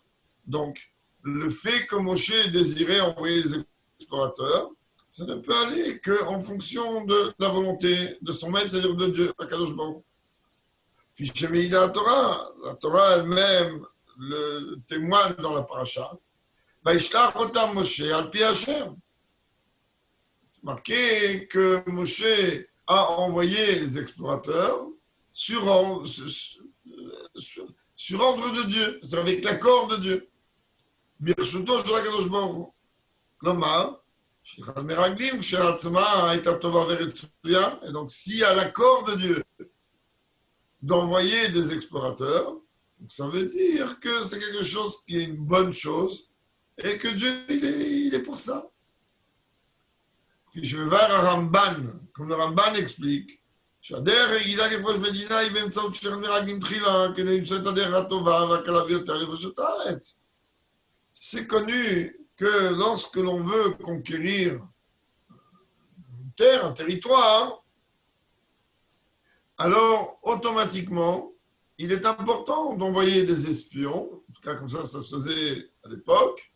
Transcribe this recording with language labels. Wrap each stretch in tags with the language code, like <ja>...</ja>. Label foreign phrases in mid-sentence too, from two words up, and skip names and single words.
<fr>Donc, le fait que Moshe désirait envoyer les explorateurs, ça ne peut aller qu'en fonction de la volonté de son maître, c'est-à-dire de Dieu,</fr> <he>הקדוש ברוך.</he> <fr>Fichemei la Torah elle-même le témoigne dans la paracha.</fr> <he>וישלח אותם משה על פי השם.</he> <fr>C'est marqué que Moshe a envoyé les explorateurs sur ordre de Dieu, c'est avec l'accord de Dieu.</fr> <he>ברשותו של הקדוש ברוך הוא. כלומר, שליחות מרגלים כשלעצמה הייתה טובה ורצויה.</he> <fr>Et donc, s'il y a l'accord de Dieu d'envoyer des explorateurs, donc ça veut dire que c'est quelque chose qui est une bonne chose et que Dieu, il est pour ça. Puis je vais voir un Ramban, comme le Ramban explique, c'est connu que lorsque l'on veut conquérir une terre, un territoire, alors automatiquement, il est important d'envoyer des espions, en tout cas comme ça se faisait à l'époque.</fr>